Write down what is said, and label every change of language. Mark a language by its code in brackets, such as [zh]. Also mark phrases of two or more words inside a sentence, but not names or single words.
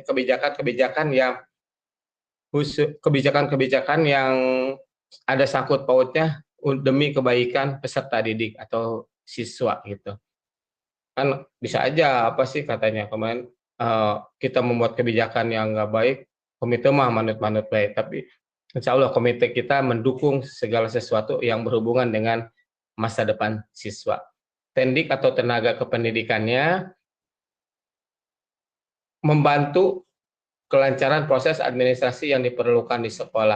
[id] Kebijakan yang ada sangkut pautnya demi kebaikan peserta didik atau siswa gitu. Kan bisa aja apa sih katanya kemarin kita membuat kebijakan yang nggak baik, komite mah manut-manut baik, tapi [ar] insya Allah [id] komite kita mendukung segala sesuatu yang berhubungan dengan masa depan siswa. Tendik atau tenaga kependidikannya membantu kelancaran proses administrasi yang diperlukan di sekolah.